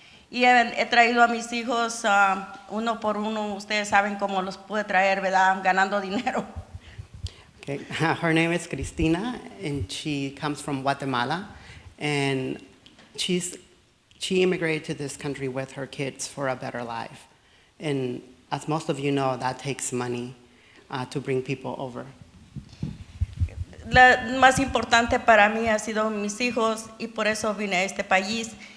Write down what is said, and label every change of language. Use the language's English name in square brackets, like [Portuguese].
[Spanish] Y he traído a mis hijos uno por uno. Ustedes saben cómo los pude traer, ¿verdad? Ganando dinero. [English] Okay. Her name is Cristina, and she comes from Guatemala, and she immigrated to this country with her kids for a better life. And as most of you know, that takes money to bring people over. [Spanish] La más importante para mí ha sido mis hijos y por eso vine a este país.